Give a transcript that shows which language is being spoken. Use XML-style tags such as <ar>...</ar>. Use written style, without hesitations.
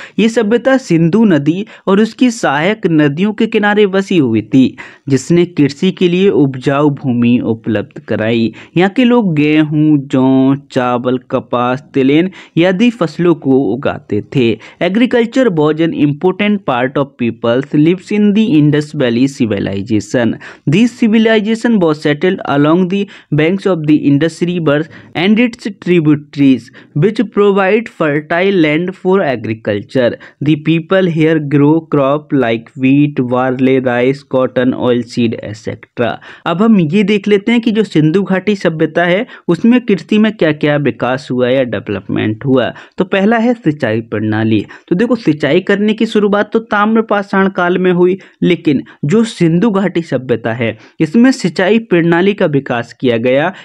<hi>ये सभ्यता सिंधु नदी और उसकी सहायक नदियों के किनारे बसी हुई थी जिसने कृषि के लिए उपजाऊ भूमि उपलब्ध कराई। यहाँ के लोग गेहूं, जौ, चावल, कपास, तिलहन आदि फसलों को उगाते थे।</hi> <en>Agriculture was an important part of people's lives in the Indus valley civilisation. This civilisation was settled along the banks of the Indus River and its tributaries, which provide fertile land for agriculture. The people here grow crop like wheat, barley, rice, cotton, oilseed, etc.</en> <hi>अब हम ये देख लेते हैं कि जो सिंधु घाटी सभ्यता है उसमें कृषि में क्या क्या विकास हुआ या डेवलपमेंट हुआ। तो पहला है सिंचाई प्रणाली। तो देखो सिंचाई करने की शुरुआत तो ताम्रपाषाण काल में हुई, लेकिन जो सिंधु घाटी सभ्यता है इसमें सिंचाई प्रणाली का विकास किया गया।</hi>